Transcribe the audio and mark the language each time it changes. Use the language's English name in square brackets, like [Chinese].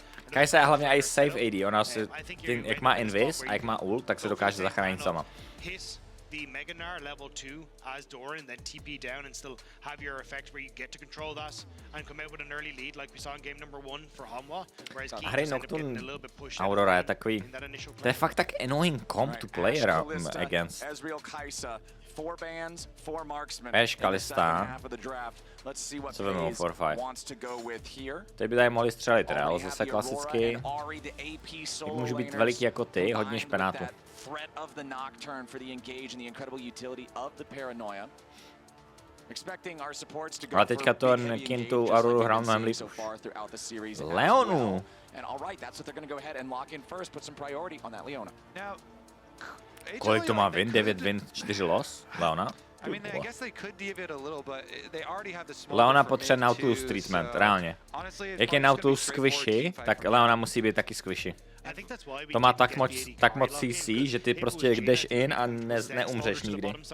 [Czech] Kajsa je hlavně i safe AD, ona si, jak má invis a jak má ult, tak se dokáže zachránit sama. [English] The Mega Gnar level 2 as Doran, then TP down and still have your effect where you get to control that and come out with an early lead like we saw in game number 1 for Hanwha, whereas Keith Ahri ended up getting Nocturne, a little bit pushed [Czech] Aurora je [English] out [Czech] takový, [English] in that initial [Czech] to je fakt tak [English] annoying comp to play against. Ezreal, Kajsa, 4 bans, 4 marksmen. [Czech] Ashe, Kalista. Co vemou 4-5. Teď by tady mohli střelit Rel, zase klasicky. Jak můžu být veliký jako ty, hodně špenátu. [English] Threat of the Nocturne for the engage and the incredible utility of the Paranoia. Expecting our supports to go. [Czech] Ale teďka to Kintu Aurora hrál mnohem líp. Leonu! [English] And all right, that's what they're going to go ahead and lock in first, put some priority on that Leona. [Czech] Kolik to má win? 9 win, 4 loss? Leona? [English] I mean, I guess they could deviate a little, but they already have the [Czech] Leona potřebuje Nautilus treatment, reálně. Jak je Nautilus squishy, tak Leona musí být taky squishy. To má tak moc CC, že ty prostě jdeš in a neumřeš nikdy.